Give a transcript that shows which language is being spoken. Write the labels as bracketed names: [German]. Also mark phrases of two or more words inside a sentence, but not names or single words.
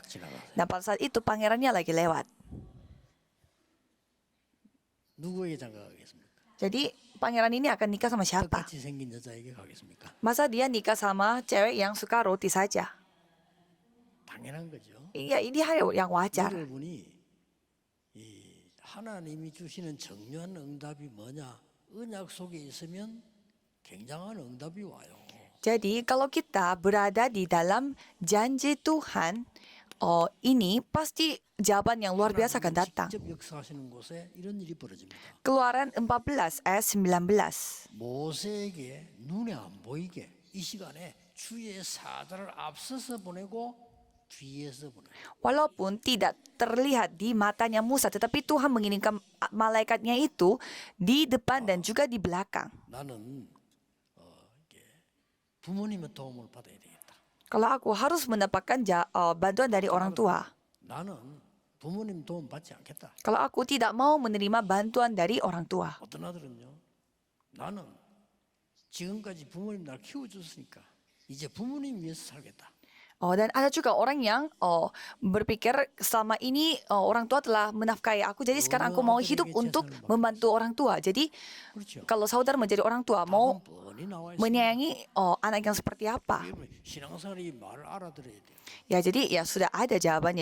[Indonesian] Dan pada saat itu pangerannya lagi lewat. Jadi pangeran ini akan nikah sama siapa? Masa dia nikah sama cewek yang suka roti saja? Iya, ini hal yang wajar. [Korean] 하나님이 주시는 정료한 응답이 뭐냐? 언약 속에 있으면 굉장한 응답이 와요. [Indonesian] Jadi kalau kita berada di dalam janji Tuhan, ini pasti jawaban yang luar biasa akan datang. Keluaran 14 ayat 19. [Korean] 모세에게 눈에 안 보이게 이 시간에 주의 사자를 앞서서 보내고 뒤에서 보내고. [Indonesian] Walaupun tidak terlihat di matanya Musa, tetapi Tuhan mengirimkan malaikatnya itu di depan dan juga di belakang. [Korean] 나는 부모님의 도움을 받아야 되겠다. [Indonesian] Kalau aku harus mendapatkan bantuan dari orang tua. [Korean] 나는 부모님 도움 받지 않겠다. [Indonesian] Kalau aku tidak mau menerima bantuan dari orang tua. [Korean] 어떤 아들은요, 나는 지금까지 부모님 날 키워줬으니까 이제 부모님 위해서 살겠다. [Indonesian] Dan ada juga orang yang berpikir selama ini orang tua telah menafkahi aku, jadi sekarang aku mau hidup untuk membantu orang tua. Jadi kalau saudara menjadi orang tua, mau menyayangi anak yang seperti apa? Ya, jadi ya sudah ada jawabannya.